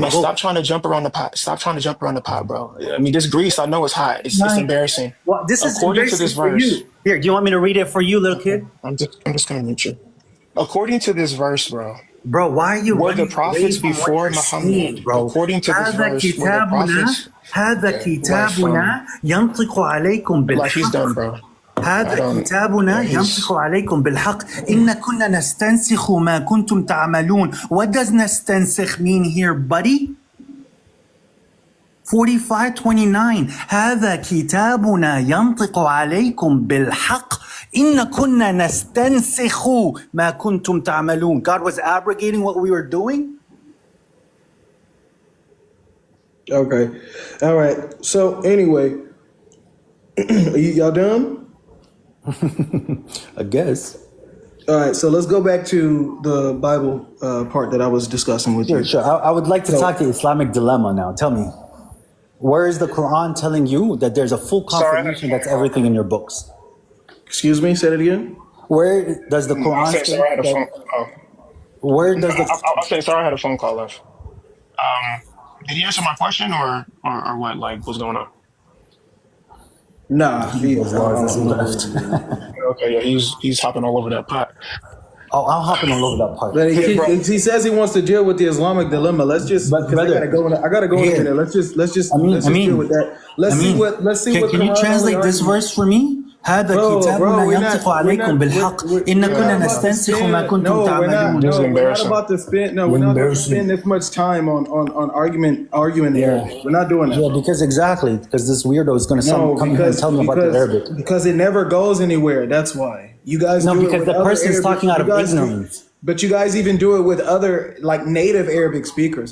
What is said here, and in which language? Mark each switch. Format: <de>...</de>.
<en>Man, stop trying to jump around the pot. Stop trying to jump around the pot, bro. I mean, this grease, I know it's hot. It's embarrassing. Well, this is according to this verse. You. Here, do you want me to read it for you, little kid? I'm just gonna mute you. According to this verse, bro. Bro, why are you were the prophets before Muhammad, bro? According to this verse, were the prophets.</en> <ar>هذا كتابنا ينطق عليكم بالحق.</ar> <en>Like he's done, bro.</en> <ar>هذا كتابنا ينطق عليكم بالحق إن كنا نستنسخ ما كنتم تعملون.</ar> <en>What does نستنسخ mean here, buddy?</en> <ar>45:29 هذا كتابنا ينطق عليكم بالحق إن كنا نستنسخ ما كنتم تعملون.</ar> <en>God was abrogating what we were doing? Okay. All right. So anyway, y'all done? I guess. All right. So let's go back to the Bible part that I was discussing with you. Sure. I would like to talk to Islamic dilemma now. Tell me, where is the Quran telling you that there's a full confirmation that's everything in your books? Excuse me, say that again. Where does the Quran say where does the okay, sorry, I had a phone call left. Did he answer my question or what? Like, what's going on? Nah, he left. Okay, yeah, he's hopping all over that pot. Oh, I'm hopping all over that part. He says he wants to deal with the Islamic dilemma. Let's just. Brother, I gotta go in there. Let's just deal with that. Let's see what. Can you translate this verse for me?</en> <ar>هذا كتابنا ينطق عليكم بالحق إن كنا نستنسخ ما كنتم تعملون.</ar> <en>We're not about to spend. No, we're not about to spend this much time on arguing there. We're not doing that. Yeah, because this weirdo is going to come here and tell me about the Arabic. Because it never goes anywhere. That's why you guys. No, because the person's talking out of ignorance. But you guys even do it with other like native Arabic speakers.</en>